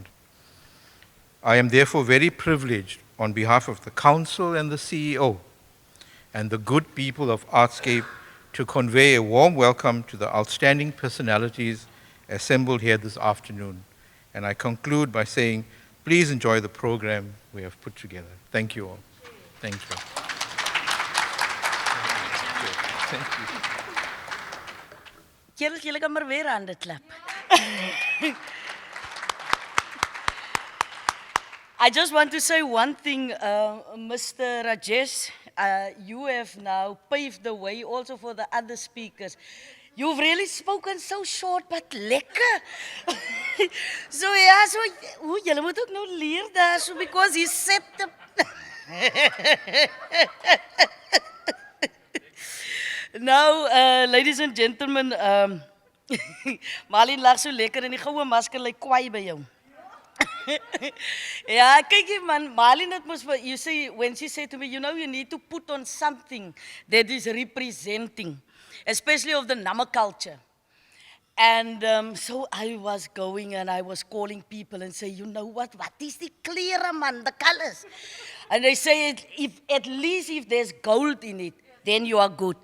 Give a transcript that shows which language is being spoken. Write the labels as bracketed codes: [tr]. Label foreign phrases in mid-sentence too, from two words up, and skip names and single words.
[en] I am therefore very privileged on behalf of the Council and the CEO and the good people of Artscape to convey a warm welcome to the outstanding personalities assembled here this afternoon. And I conclude by saying, please enjoy the program we have put together. Thank you all. Thank you. Thank you. [af] Julle kan maar weer hande klap. [en] I just want to say one thing, Mr. Rajesh, you have now paved the way also for the other speakers. You've really spoken so short but lekker. [af] So ja, so julle moet ook nou leer daar so [en] because he set the Now, ladies and gentlemen, [af] Marlene lag so lekker en die goue masker lyk kwaai by jou. Ja, kyk jy man, Marlene het mos, [en] you see, when she said to me, you know, you need to put on something that is representing, especially of the Nama culture. And so I was going and I was calling people and say, you know what is the clearer, man, the colors? And they say, if at least if there's gold in it, then you are good.